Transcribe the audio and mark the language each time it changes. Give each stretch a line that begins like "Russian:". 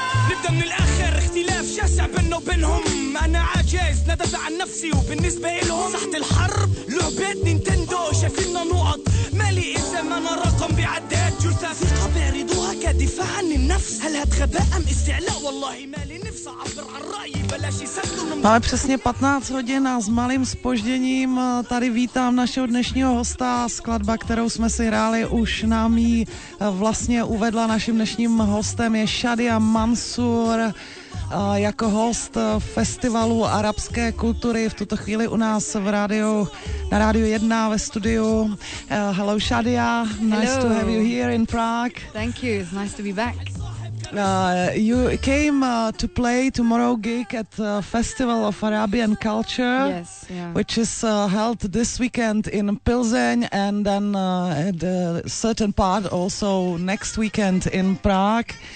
Arabic: نبدأ من الآخر اختلاف شاسع بيننا وبينهم أنا عاجز لا دافع عن نفسي وبالنسبة إلهم تحت الحرب لعبة نينتندو شايفيننا نقط مالي اسم أنا رقم بعداد جلسة ثقة بيعرضوها كدفاع عن النفس هل هتغباء أم استعلاء والله مالي نفسي أعبر عن رأيي بلاش يسدوا
Czech: Máme přesně 15 hodin a s malým zpožděním tady vítám našeho dnešního hosta. Skladba, kterou jsme si hráli, už nám ji vlastně uvedla. Naším dnešním hostem je Shadia Mansour jako host festivalu arabské kultury v tuto chvíli u nás v rádiu, na Rádiu 1 ve studiu.
English: Hello Shadia, nice to have you here in Prague. Thank you, it's nice to be back. You came to play tomorrow gig at the Festival of Arabian Culture, yes, yeah. which is held this weekend in Pilsen and then at a certain part also next weekend in Prague.